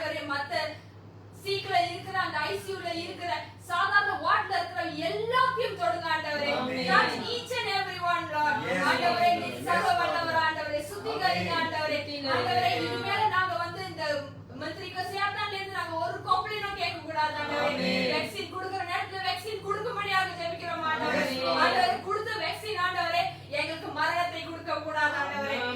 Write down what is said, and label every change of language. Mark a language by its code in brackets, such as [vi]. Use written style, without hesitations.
[ta] மத்த சீக்ல இருக்கிற அந்த ஐசியூல இருக்கிற சாதாரண வார்ட்ல இருக்கிற எல்லாத்தையும் தொடுங்க ஆண்டவரே. [en] touch each and everyone Lord. [ta] ஆண்டவரே நீர் சர்வ வல்லவர் ஆண்டவரே, சுத்திகரிங்க ஆண்டவரே. ஆண்டவரே இனிமேல நாங்க வந்து இந்த மந்திரிக்கு சேர்த்தான்ல இருந்து நாங்க ஒரு கம்ப்ளைண்டும் கேட்க கூடாது ஆண்டவரே. வேக்சின் கொடுக்கிற நேரத்துல வேக்சின் கொடுக்கும்படியாக ஜெபிக்கிறோம் ஆண்டவரே. ஆண்டவரே கொடுத்த வேக்சின் ஆண்டவரே எங்களுக்கு மரணத்தை கொடுக்க கூடாது ஆண்டவரே.